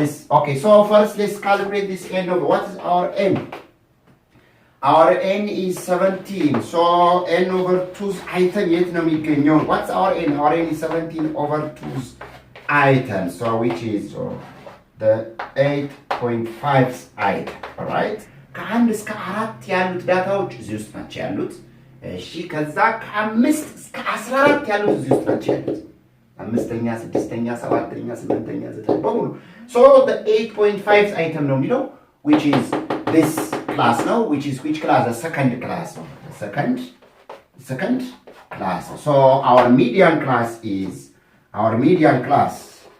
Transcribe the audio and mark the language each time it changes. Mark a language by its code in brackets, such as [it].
[en] Okay, so first let's calculate this n over, what is our n? Our n is 17, so n over 2's item yet no [am] የሚገኘው. [en] What's our n? Our n is 17 over 2's item, so which is the 8.5 item, alright? [am] ከአንድ እስከ 4 ያሉት ዳታዎች እዚህ ውስጥ ናቸው ያሉት። እሺ ከዛ ከ5 እስከ 14 ያሉት እዚህ ውስጥ ናቸው ያሉት። 5ኛ 6ኛ 7ኛ 8ኛ 9 በሙሉ. [en] So the 8.5 item [am] ነው የሚለው [en] which is this class now, which class? The second class. The second class. So our median class is what?